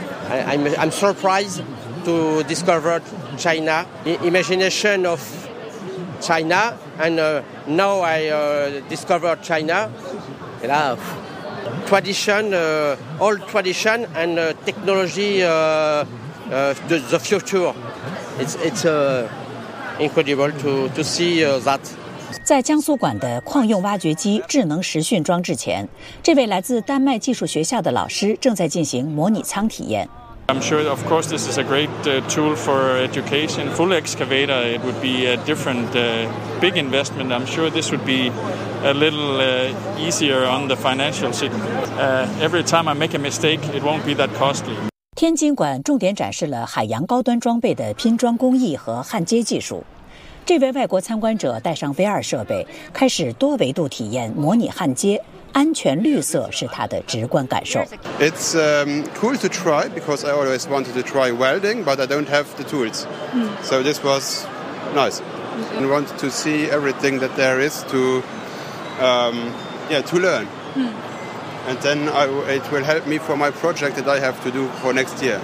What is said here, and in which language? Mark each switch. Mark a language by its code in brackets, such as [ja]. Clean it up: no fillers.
[en] I'm surprisedto discover China, imagination of China, and now I discovered China. Love. Tradition, old tradition, and technology, the future. It's incredible to see that. [zh] 在江苏馆的矿用挖掘机智能实训装置前，这位来自丹麦技术学校的老师正在进行模拟舱体验。 [en] I'm sure, of course, this is a great tool for education. Full excavator, it would be a different big investment. I'm sure this would be a little easier on the financial side. Every time I make a mistake, it won't be that costly. [zh] 天津馆重点展示了海洋高端装备的拼装工艺和焊接技术。这位外国参观者带上 VR 设备，开始多维度体验模拟焊接。安全绿色是他的直观感受。 [en] It's cool to try because I always wanted to try welding, but I don't have the tools. So this was nice. I want to see everything that there is to learn. And then it will help me for my project that I have to do for next year.